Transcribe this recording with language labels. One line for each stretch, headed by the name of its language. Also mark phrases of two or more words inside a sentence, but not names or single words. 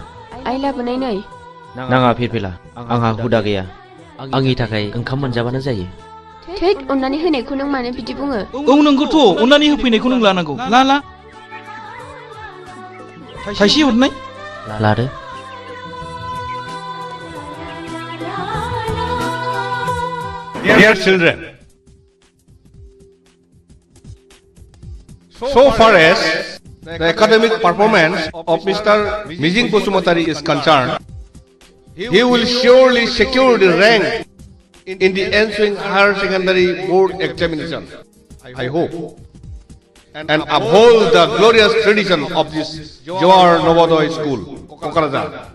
Bodo: आइ लाबोनाय नै। नाङा फिरफिला, आंहा हुदा गैया। आंनि थाखाय ओंखाम मोनजाबानो जायो। थैद, अननानै होनायखौ नों मानो बिदि बुङो? औ नंगौथ', अननानै होफैनायखौ नों लानांगौ। ला थाइसे हरनाय। लादो।
English: Dear children, so far as the academic performance of Mr. Mijing Bosumatari is concerned, he will surely secure the rank in the ensuing higher secondary board examination, I hope, and uphold the glorious tradition of this Johar Novodoy School, Kokrajhar.